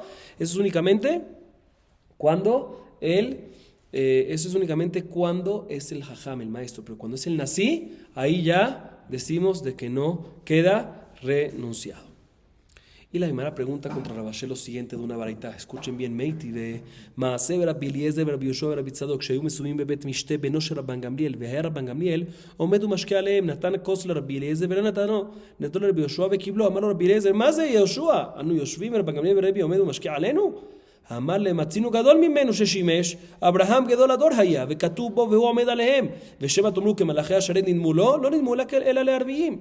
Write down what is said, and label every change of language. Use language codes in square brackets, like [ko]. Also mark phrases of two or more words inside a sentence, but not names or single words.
[es] Eso es únicamente cuando es el jajam, el maestro, pero cuando es el Nasí, ahí ya decimos de que no queda renunciado. Y la Gemara pregunta contra Rabashe lo siguiente de una baraita. Escuchen bien, [he] Meiti de Maaseh Rabbi Eliezer Rabbi Yoshua Rabbi Tzadok שהיו מסובים בבית משתה בנו של רבן גמליאל והיה רבן גמליאל עומד ומשקה עליהם נתן כוס לרבי אליעזר ולא נתנו לרבי יהושע וקיבלו. אמר לו רבי אליעזר מה זה יהושע? אנו יושבים ורבן גמליאל ורבי עומד ומשקה עלינו? אמר להם מצינו גדול ממנו ששימש אברהם גדול הדור היה וכתוב בו והוא עומד עליהם ושמא תאמרו כמלאכי השרת נדמו לו לא נדמו אלא לערביים.